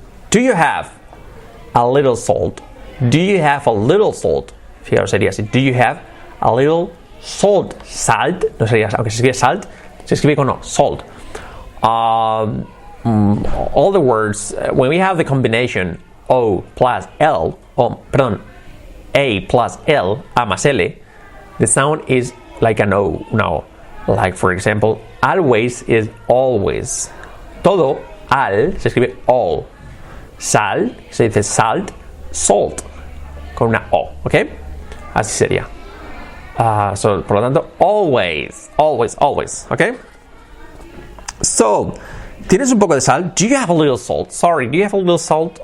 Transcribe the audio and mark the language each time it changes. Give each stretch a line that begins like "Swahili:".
English: Do you have a little salt? Do you have a little salt?
Spanish: Fijaros, sería así.
English: Do you have a little salt? Salt.
Spanish: No sería, aunque se escribe salt, se escribe con no.
English: Salt. All the words, when we have the combination O plus L, A plus L, A más L, the sound is like an O now. Like, for example, always is always.
Spanish: Todo, al, se escribe all. Sal, se dice salt, salt, con una O, ¿ok? Así sería. So, por lo tanto, always, ¿ok? So, ¿tienes un poco de sal?
English: Do you have a little salt? Sorry, do you have a little salt?